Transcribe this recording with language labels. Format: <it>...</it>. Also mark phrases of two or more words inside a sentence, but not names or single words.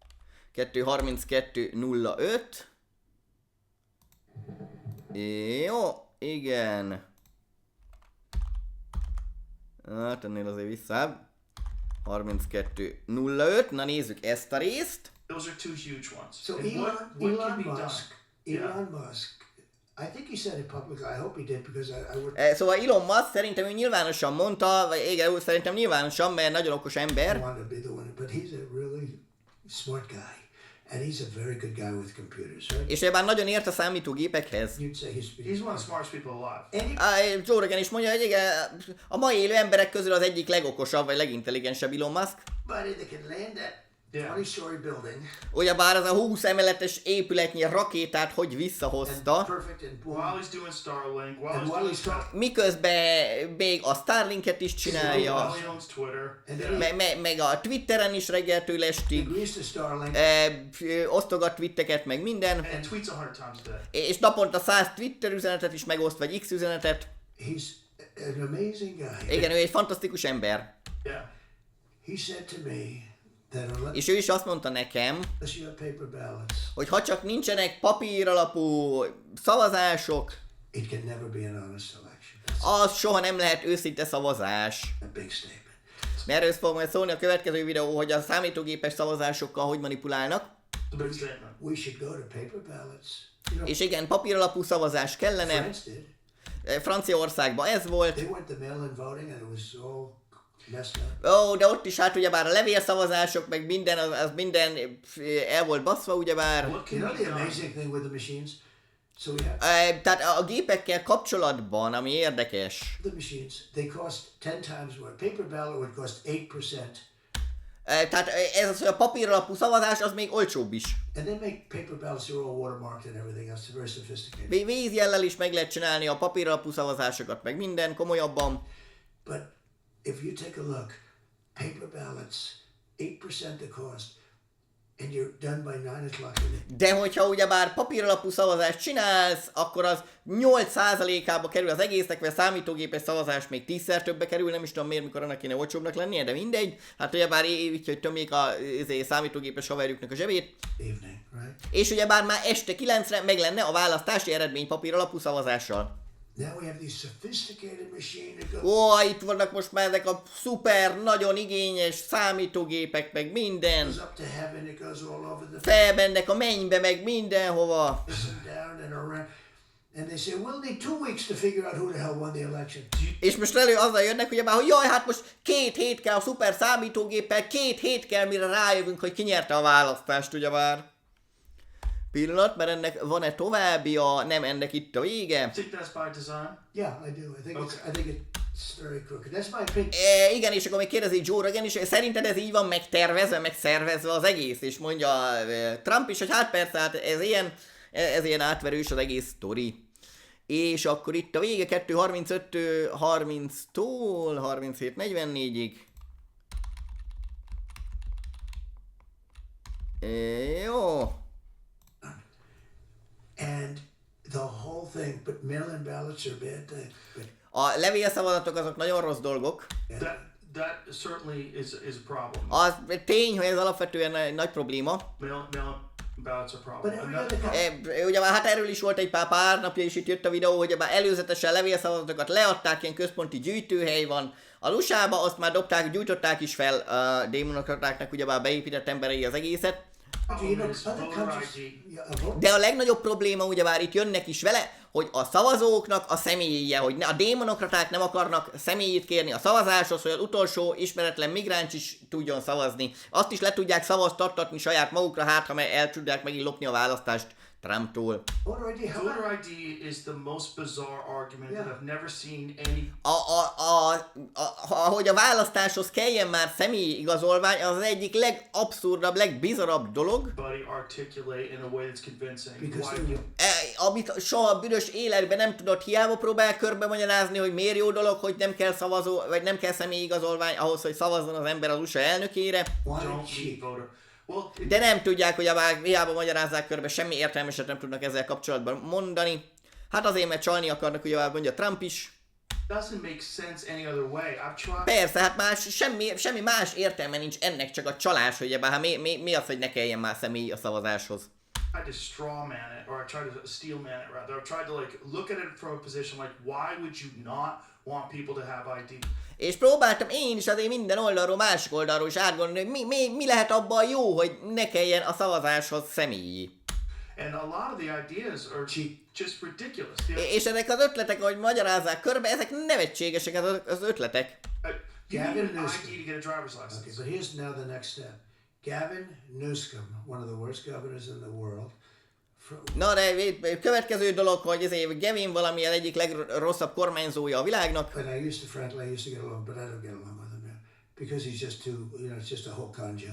<hu>2:32:05. Jó, igen. Hát ennél azért visszább. 32:05. Na nézzük ezt a részt.</hu> <en>Those are two huge ones. So And what can be done? Elon Musk. I think he said it publicly. I hope he did because I would.</en> <hu>Szóval Elon Musk szerintem ő nyilvánosan mondta, vagy igen, szerintem nyilvánosan, mert nagyon okos ember.</hu> <en>Want to be the one, but he's a really smart guy, and he's a very good guy with computers, right?</en> <hu>És ebben nagyon ért a számítógépekhez.</hu> <en>You'd say He's one of the smartest people alive. Any</en> <hu>Joe Rogan is mondja, hogy igen, a mai élő emberek közül az egyik legokosabb, vagy legintelligensebb Elon Musk.</hu> <en>buddy that can land that Yeah. 20-story building</en> <hu>Ugyebár az a 20 emeletes épületnyi rakétát hogy</hu> <en>and</en> <hu>visszahozta,</hu> <en>perfect and boom. While he's doing Starlink, while And he's while doing he's stuff, talking,</en> <hu>miközben még a Starlinket is</hu> <en>while</en> <hu>csinálja,</hu> <en>he owns Twitter. And Yeah. then</en> <hu>meg a Twitteren is reggeltől estig,</hu> <en>agrees to Starlink.</en> <hu>osztogat twitteket, meg minden,</hu> <en>And tweets 100 times a day.</en> <hu>és naponta 100 Twitter üzenetet is megoszt, vagy X üzenetet.</hu> <en>He's an amazing guy.</en> <hu>Igen, ő egy fantasztikus ember.</hu> <en>Yeah. He said to me that unless</en> <hu>És ő is azt mondta nekem,</hu> <en>you have paper ballots,</en> <hu>hogy ha csak nincsenek papír alapú szavazások,</hu> <en>it can never be an honest election.</en> <hu>az soha nem lehet őszinte szavazás.</hu> <en>A big statement.</en> <hu>Mert erről fog majd szólni a következő videó, hogy a számítógépes szavazásokkal hogy manipulálnak.</hu> <en>The big statement. We should go to paper ballots. You know,</en> <hu>És igen, papír alapú szavazás kellene.</hu> <en>France did.</en> <hu>Franciaországban ez volt.</hu> <en>They went to mail-in voting and it was all messed up.</en> <hu>De ott is hát ugyebár a levélszavazások, meg minden, az minden el volt baszva ugyebár.</hu> <en>What You can know be the done? amazing thing with the machines? So we have</en> <hu>Tehát a gépekkel kapcsolatban, ami érdekes,</hu> <en>the machines. They cost 10 times more. Paper ballot would cost 8%.</en> <hu>tehát ez az, hogy a papír alapú szavazás, az még olcsóbb is.</hu> <en>And they make paper ballots, they're all watermarked and everything else. They're very sophisticated.</en> <hu>Vízjellel is meg lehet csinálni a papír alapú szavazásokat, meg minden komolyabban.</hu> <en>But if you take a look, paper ballots, 8% the cost, and you're done by 9 o'clock in the</en> <hu>De hogyha ugyebár papír alapú szavazást csinálsz, akkor az 8%-ába kerül az egésznek, vagy a számítógépes szavazás még 10-szer többbe kerül, nem is tudom miért, mikor annak kéne olcsóbbnak lennie, de mindegy. Hát ugyebár így, hogy tömjék a számítógépes haverjuknak a zsebét.</hu> <en>evening, right?</en> <hu>És ugyebár már este 9-re meg lenne a választási eredmény papír alapú szavazással.</hu> <en>Now we have these sophisticated machines that go.</en> <hu>Itt vannak most már ezek a szuper, nagyon igényes számítógépek, meg minden.</hu> <en>Goes up to heaven, it goes all over the</en> <hu>Felmennek a mennybe, meg mindenhova.</hu> <en>place and down and around. And they say, we'll need 2 weeks to figure out who the hell won the election.</en> <hu>És most azzal jönnek, ugye már, hogy jaj, hát most 2 hét kell a szuper számítógéppel, 2 hét kell, mire rájövünk, hogy ki nyerte a választást, ugye már. Pillanat, mert ennek van-e továbbia, nem, ennek itt a vége.</hu> <en>I think that's by design. Yeah, I do. I think it's very crooked. That's my opinion.</en> <hu>Igen, és akkor még kérdezi Joe Rogan is, szerinted ez így van megtervezve, megszervezve az egész, és mondja Trump is, hogy hát persze, hát ez ilyen átverős az egész sztori. És akkor itt a vége 2.35-30-tól 37.44-ig. Jó.</hu> <en>And the whole thing, but mail-in ballots are bad thing. But</en> <hu>A levélszavazatok azok nagyon rossz dolgok.</hu> <en>That certainly is a problem.</en> <hu>Az tény, hogy ez alapvetően egy nagy probléma.</hu> <en>Mail ballots are a problem. But every And other that- country,</en> <hu>Ugye már hát erről is volt egy pár napja, és itt jött a videó, hogy már előzetesen levélszavazatokat leadták, ilyen központi gyűjtőhely van. A USA-ba azt már gyújtották is fel a démonokratáknak, ugye már beépített emberei az egészet.</hu> <en>you know, is other voter countries, ID. yeah, a vote.</en> <hu>De a legnagyobb probléma ugye már itt jönnek is vele, hogy a szavazóknak a személyje, hogy a démonokraták nem akarnak személyét kérni a szavazáshoz, hogy az utolsó ismeretlen migráns is tudjon szavazni. Azt is le tudják szavaztattatni saját magukra, hát ha el tudják megint lopni a választást Trumptól.</hu> <en>Voter ID, how about Voter ID is the most bizarre argument that Yeah. I've never seen any.</en> <hu>Hogy a választáshoz kelljen már személyi igazolvány, az egyik legabszurdabb, legbizarabb dolog,</hu> <en>Buddy articulate in a way that's convincing. Because Why they- you-</en> <hu>amit soha büdös életben nem tudott, hiába próbál körbe magyarázni, hogy miért jó dolog, hogy nem kell szavazó, vagy nem kell személyi igazolvány ahhoz, hogy szavazzon az ember az USA elnökére,</hu> <en>why don't cheat? need voter. Well,</en> <hu>de nem tudják, hogy hiába magyarázzák körbe, semmi értelmeset nem tudnak ezzel kapcsolatban mondani. Hát azért, mert csalni akarnak, ugye mondja Trump is.</hu> <en>doesn't make sense any other way. I've tried.</en> <hu>Persze, hát semmi más értelme nincs ennek, csak a csalás, hogy hát mi az, hogy ne kelljen már személy a szavazáshoz.</hu> <en>Tried to straw man it, or I tried to steel man it rather. I tried to like look at it from a position like, why would you not want people to have ID?</en> <hu>És próbáltam én is azért minden oldalról, másik oldalról is átgondolni, hogy mi lehet abban jó, hogy ne kelljen a szavazáshoz személyi.</hu> <en>And a lot of the ideas are just ridiculous.</en> <hu>És ezek az ötletek, ahogy magyarázzák körbe, ezek nevetségesek az ötletek.</hu> <en>You need Gavin an Newsom. ID to get a driver's license. Okay, but here's now the next step. Gavin Newsom, one of the worst governors in the world.</en> <hu>Na de következő dolog, hogy ezért Gavin valami az egyik legrosszabb kormányzója a világnak.</hu> <en>And I used to get along, but I don't get along with him now because he's just too, it's just a whole con job.</en>